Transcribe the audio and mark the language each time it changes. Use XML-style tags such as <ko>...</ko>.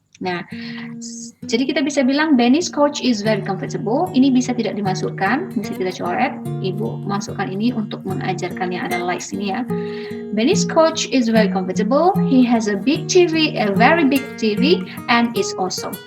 <id>Nah, jadi kita bisa bilang</id> <en>Benny's coach is very comfortable.</en> <id>Ini bisa tidak dimasukkan, bisa kita coret. Ibu masukkan ini untuk mengajarkan yang ada likes ini ya.</id> <en>Benny's coach is very comfortable. He has a big TV, a very big TV, and it's awesome.</en>